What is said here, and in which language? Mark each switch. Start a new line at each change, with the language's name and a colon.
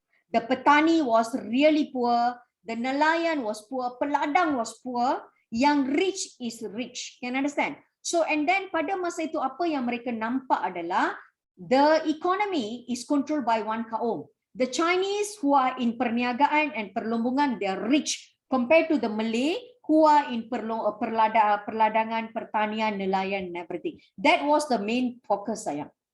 English: The petani was really poor, the nelayan was poor, peladang was poor, yang rich is rich. Can you understand?
Malay: So and then pada masa itu apa yang mereka nampak adalah
English: the economy is controlled by one
Malay: kaum.
English: The Chinese who are in perniagaan and perlombongan, they are rich compared to the Malay who are in perladangan, pertanian, nelayan and everything. That was the main focus sayang.